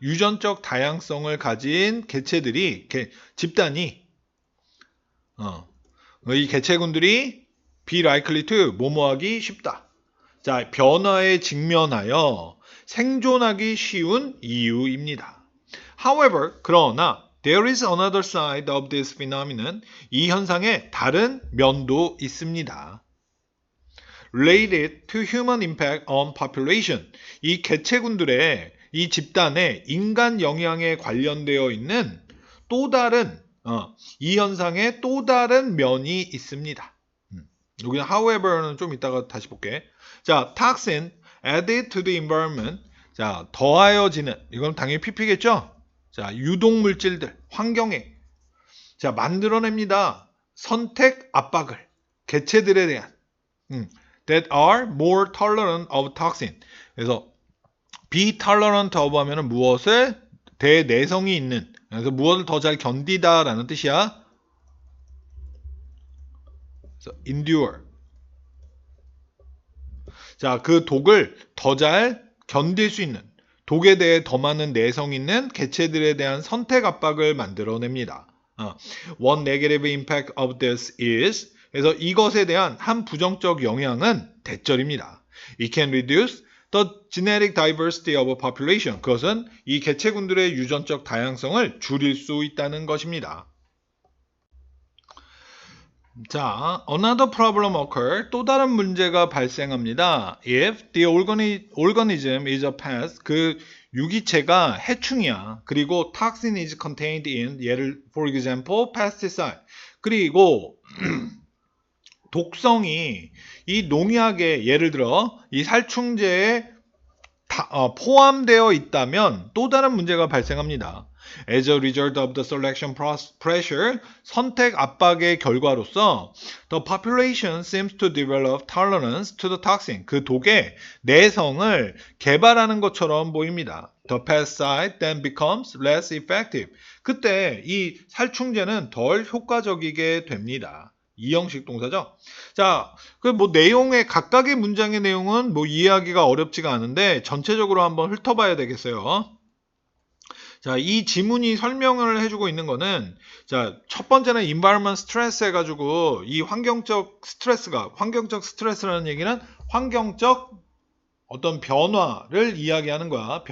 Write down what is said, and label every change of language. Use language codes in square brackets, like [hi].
[ko] 유전적 다양성을 가진 집단이, 이 개체군들이 [en] be likely to, [ko] 뭐뭐하기 쉽다. 자, 변화에 직면하여 생존하기 쉬운 이유입니다. [en] However, [ko] 그러나 [en] there is another side of this phenomenon. [ko] 이 현상의 다른 면도 있습니다. [en] Related to human impact on population. [ko] 이 개체군들의 이 집단의 인간 영향에 관련되어 있는 또 다른 이 현상의 또 다른 면이 있습니다. 여기는 however는 좀 이따가 다시 볼게. [en] 자, toxin added to the environment. [ko] 자, 더하여지는, 이건 당연히 pp겠죠? 자, 유독물질들, 환경에 자, 만들어냅니다. 선택 압박을 개체들에 대한 [en] that are more tolerant of toxin. [ko] 그래서 be tolerant of 하면은 무엇을 대내성이 있는, 그래서 무엇을 더 잘 견디다라는 뜻이야. 그래서 endure. 자, 그 독을 더 잘 견딜 수 있는, 독에 대해 더 많은 내성 있는 개체들에 대한 선택 압박을 만들어냅니다. [en] One negative impact of this is, [ko] 그래서 이것에 대한 한 부정적 영향은 대절입니다. [en] It can reduce The genetic diversity of a population. [ko] 그것은 이 개체군들의 유전적 다양성을 줄일 수 있다는 것입니다. [en] 자, another problem occur. [ko] 또 다른 문제가 발생합니다. [en] If the organism is a pest, [ko] 그 유기체가 해충이야. [en] 그리고 toxin is contained in, [ko] 예를 [en] for example, pesticide. [ko] 그리고 독성이 이 농약에 예를 들어 이 살충제에 포함되어 있다면 또 다른 문제가 발생합니다. [en] As a result of the selection pressure, [ko] 선택 압박의 결과로서 [en] the population seems to develop tolerance to the toxin. [ko] 그 독의 내성을 개발하는 것처럼 보입니다. [en] The pesticide then becomes less effective. [ko] 그때 이 살충제는 덜 효과적이게 됩니다. 이형식 동사죠. 자, 그 뭐 내용의 각각의 문장의 내용은 뭐 이해하기가 어렵지가 않은데 전체적으로 한번 훑어봐야 되겠어요. 자, 이 지문이 설명을 해주고 있는 거는 자, 첫 번째는 environment stress 해가지고 이 환경적 스트레스라는 얘기는 환경적 어떤 변화를 이야기하는 거야.